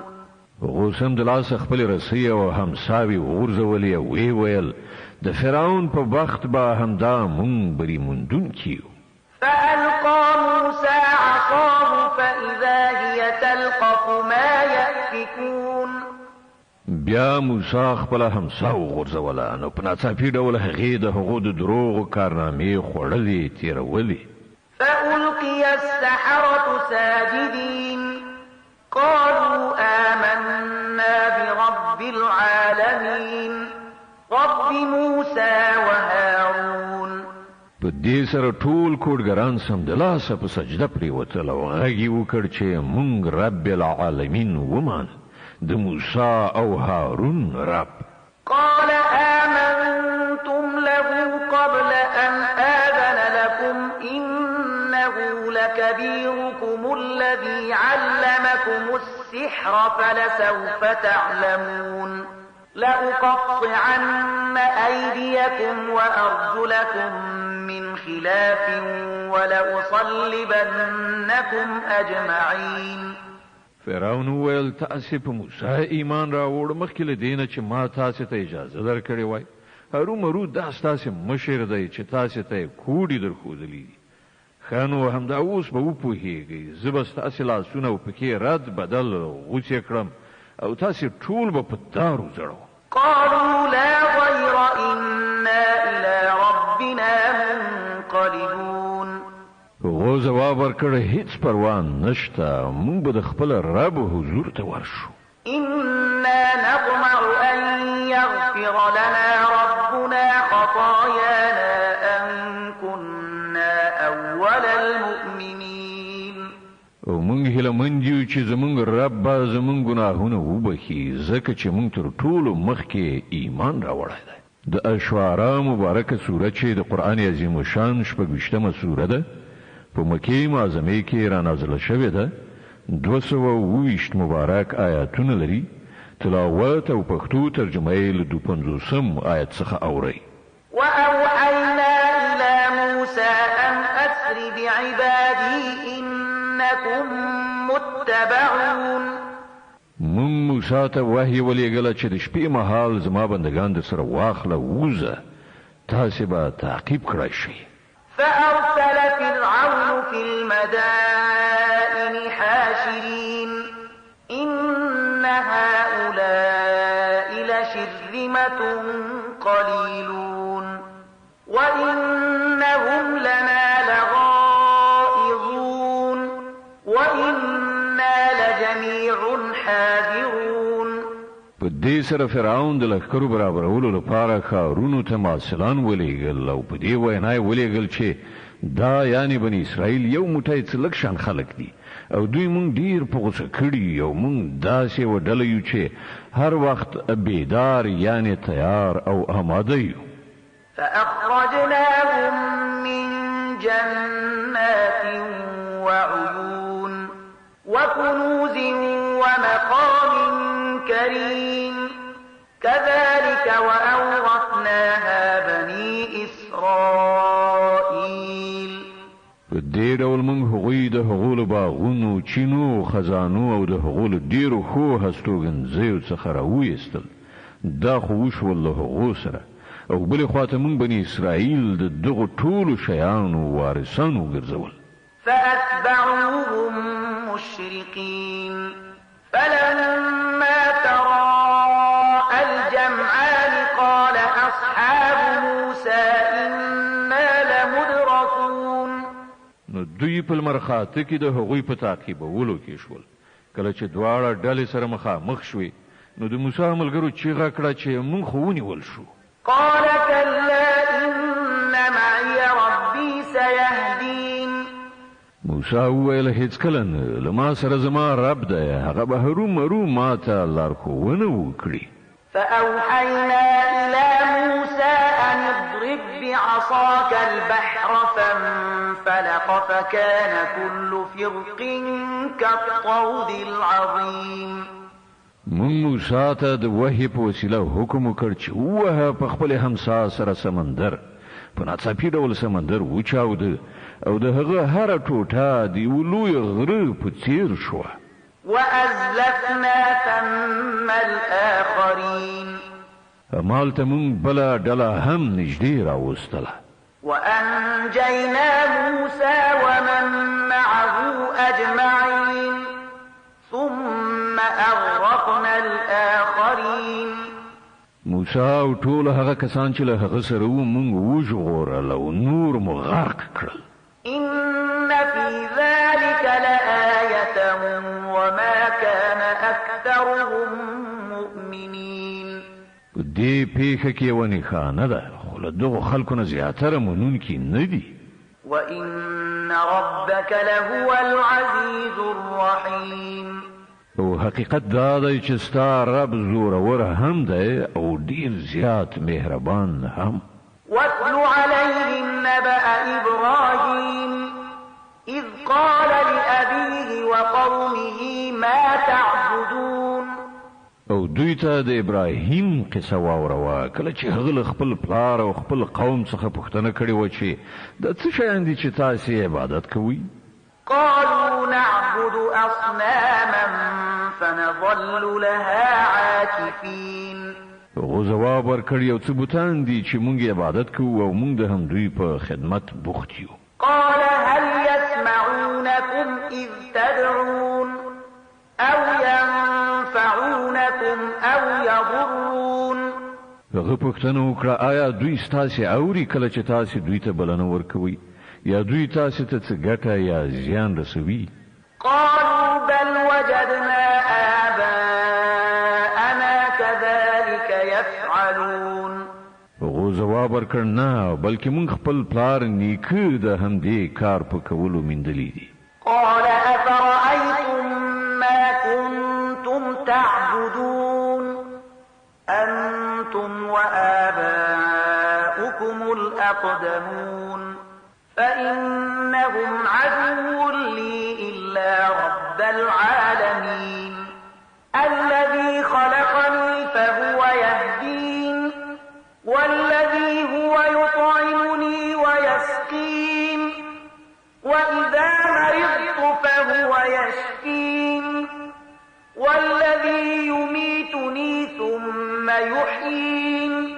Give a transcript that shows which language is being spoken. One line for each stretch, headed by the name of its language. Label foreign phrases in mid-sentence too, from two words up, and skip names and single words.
Pashto: غوسم د لاسه خپل رسۍ او همساوي وغورځولې او ویې ویل د فرعون په بخت به همدا مونږ بری موندونکي یو.
Arabic: فألقى موسى عصاه فإذا هي تلقف ما يأفكون.
Pashto: بیا موسی خپل همسا وغورځوله نو په ناڅاپي ډول هغې د هغو د دروغو کارنامې خوړلې تېرولې.
Arabic: فألقي السحرة ساجدين قالوا آمنا برب العالمين رب موسى وهارون.
Pashto: په دې سره ټول کوډګران سمدلاسه په سجده پرېوتل او غږ یې وکړ چې مونږ
Arabic: رب العالمین
Pashto: ومان د موسی او هارون رب.
Arabic: قال آمنتم له قبل أن آذن لكم إنه لكبيركم الذي علمكم السحر فلسوف تعلمون لأقطعن أيديكم وأرجلكم من خلاف ولأصلبنكم أجمعين.
Pashto: فرعون وویل تاسې په موسی ایمان راوړ مخکې له دې نه چې ما تاسې ته اجازه درکړې وای. هرومرو دا ستاسې مشر دی چې تاسې ته یې کوډې درښودلي دي. ښه نو همدا اوس به وپوهېږئ زه به ستاسې لاسونه او پښې رد بدل غوڅې کړم او تاسې ټول به په دارو زړوم.
Arabic: قالوا لا ضير إنا إلى ربنا منقلبون.
Pashto: هغو ځواب ورکړ هیڅ پروا نشته موږ به د خپل رب حضور ته ورشو.
Arabic: إنا نطمع أن يغفر لنا ربنا خطايانا أن كنا أول المؤمنين.
Pashto: او موږ هیله مند یو چې زموږ رب به زموږ ګناهونه وبخي ځکه چې موږ تر ټولو مخکې ایمان راوړی دی. د اشعراء مبارکه سوره چې د قرآن عظیم شان 26مه سوره ده په مکې معظمه کې را نازله شوې ده. 220 مبارک آیاتونه لري. تلاوت او پښتو ترجمه یې له 250 آیت څخه اوري.
Arabic: وأوحينا إلى موسى أن أسر بعبادي إنكم متبعون.
Pashto: من موسی ته وحی ولېږله چې د شپې مهال زما بندگان در سره واخله ووځه تاسې به تعقیب کړی شئ.
Arabic: فأرسل فرعون في المدائن حاشرين إن هؤلاء لشرذمة قليلون وإنهم لنا لغائظون وإنا لجميع حاذرون.
Pashto: په دې سره فرعون د لښکرو برابرولو لپاره ښارونو ته مارسلان ولېږل او په دې وینا یې ولېږل چې دا یعنی بني اسرائیل یو موټی څه لږ شان خلک دي او دوی مونږ ډیر په غوسه کړي او مونږ داسې وډله یو چې هر وخت بیدار یعنی تیار او آماده یو.
Arabic: فأخرجناهم من جنات وعيون وكنوز ومقام كريم كذلك وأورثناها بني إسرائيل.
Pashto: په دې ډول موږ هغوی د هغو له باغونو چینو خزانو او د هغو له ډیرو ښو هستوګنځیو څخه راویستل. دا خو وشول له هغو سره او بلې خواته موږ بني اسرائیل د دغو ټولو شیانو وارثان وګرځول.
Arabic: فأتبعوهم مشرقين فلما تراءى الجمعان قال أصحاب موسى إنا لمدركون.
Pashto: نو دوی په لمرخاته کې د هغوی په تعقیبولو کې شول. کله چې دواړه ډلې سره مخامخ شوې نو د موسی ملګرو چیغه کړه چې موږ خو ونیول شو.
Arabic: قال كلا إن معي ربي سيهدين.
Pashto: موسی وویل هیڅ کله نه له ما سره زما رب دی هغه به هرومرو ما ته لارښوونه وکړي.
Arabic: فأوحينا إلى موسى أن اضرب بعصاك البحر فانفلق فكان كل فرق كالطود العظيم.
Pashto: من موسی ته د وحی په وسیله حکم وکړ چې ووهه په خپل همسا سره سمندر په ناڅاپي ډول سمندر وچاوده او د هغه هره ټوټه د یو لوی غره په څیر شوه.
Arabic: وأزلفنا ثم الآخرين.
Pashto: همالته مونږ بله ډله هم نږدې راوستله.
Arabic: وأنجينا موسى ومن معه أجمعين ثم أغرقنا الآخرين.
Pashto: موسی او ټول هغه کسان چې له هغه سره وو مونږ وژغورل او نور مو غرق کړل.
Arabic: إن في ذلك لآية وما كان أكثرهم مؤمنين.
Pashto: دې پیښه کې یوه نښانه ده خو له دغو خلکو نه زیاتره منونکي نه دي.
Arabic: وإن ربك لهو العزيز الرحيم.
Pashto: او حقیقت دا دی چې ستا رب زورور هم دی او ډیر زیات مهربان هم.
Arabic: واتل عليهم نبأ إبراهيم إذ قال لأبيه وقومه ما تعبدون.
Pashto: او دوی ته د ابراهیم قصه واوروه کله چې هغه خپل پلار او خپل قوم څخه پوښتنه کړې و چې د څه شیان دي چې تاسو عبادت کوئ.
Arabic: قالوا نعبد أصناما فنظل لها عاكفين
Pashto: هغو جواب ورکړ یو څه بوتان دي چې مونږ عبادت کوو او مونږ د همدوی په خدمت بوخت یو.
Arabic: قال هل يسمعونكم إذ تدعون أو ينفعونكم أو يضرون.
Pashto: هغه پوښتنه وکړه آیا دوی ستاسې اوري کله چې تاسې دوی ته بلنه ورکوي یا دوی تاسې ته څه ګټه یا زیان رسوي؟
Arabic: قالوا بل وجدنا آباءنا كذلك يفعلون.
Pashto: هغو جواب ورکړ نه بلکې مونږ خپل پلار نیکه د همدې کار په کولو میندلي دي.
Arabic: قال أفرأيتم ما كنتم تعبدون أنتم وآباؤكم الأقدمون فإنهم عدو لي إلا رب العالمين الذي خلقني فهو يهدين والذي هو يطعمني ويسقين وإذا مرضت فهو يشفين والذي يميتني ثم يحيين